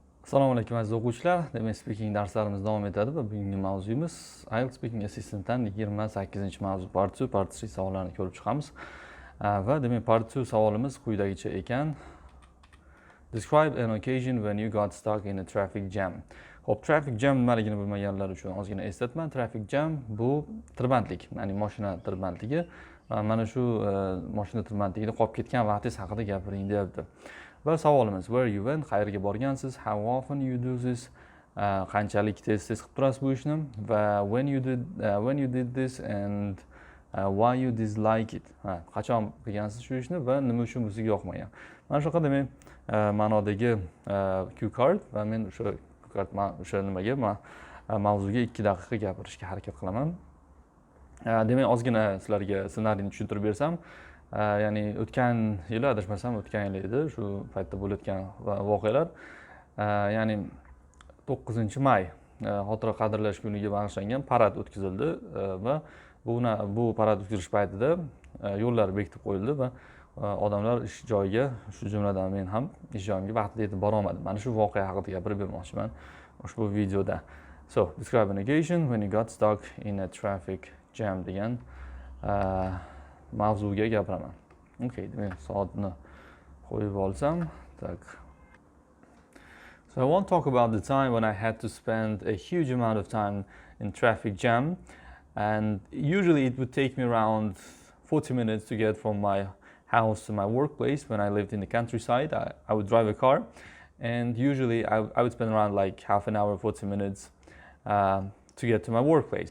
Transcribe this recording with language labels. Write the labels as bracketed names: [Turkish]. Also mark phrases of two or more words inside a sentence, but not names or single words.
[Uzbek] Assalomu alaykum aziz o'quvchilar. Demak, speaking darslarimiz davom etadi va bugungi mavzuyimiz Ielts Speaking Assistant'dan 28-mavzu [English] part 2, part 3 [Uzbek] savollarini ko'rib chiqamiz. Va demak, part 2 savolimiz quyidagicha ekan. [English] Describe an occasion when you got stuck in a traffic jam. [Uzbek] Xo'p, [English] traffic jam [Uzbek] nimaligini bilmaganlar uchun ozgina eslatma. [English] Traffic jam [Uzbek] bu tirbandlik, ya'ni mashina tirbandligi. Mana shu mashina tirbandligida qolib ketgan vaqtingiz haqida gapiring deyapti. Va savolimiz, [English] where you went, [Uzbek] qayerga borgansiz, [English] how often you do this, [Uzbek] qanchalik tez qilib turasiz bu ishni, va [English] when you did this and why you dislike it. [Uzbek] Qachon qilgansiz shu ishni va nima uchun bu sizga yoqmagan. Mana shunaqa demak ma'nodagi [English] cue card [Uzbek] va men o'sha nimaga mavzuga 2 daqiqa gapirishga harakat qilaman. Demak, ozgina sizlarga ssenariyni tushuntirib bersam, ya'ni o'tgan yili adashmasam o'tgan yil edi shu paytda bo'layotgan voqealar. Ya'ni 9-may xotira qadrlash kuniga bag'ishlangan parad o'tkazildi va bu parad o'tkazish paytida yo'llar bekitib qo'yildi va odamlar ish joyiga, shu jumladan men ham ish joyimga vaqtida yetib bora olmadim. Mana shu voqea haqida gapirib bermoqchiman ushbu videoda. [English] So, describe an occasion when you got stuck in a traffic jam [Uzbek] degan mavzuga gapiraman. Okay, demak soatni qo'yib olsam, tak. [English] So I want to talk about the time when I had to spend a huge amount of time in traffic jam, and usually it would take me around 40 minutes to get from my house to my workplace. When I lived in the countryside, I would drive a car, and usually I would spend around like half an hour, 40 minutes to get to my workplace.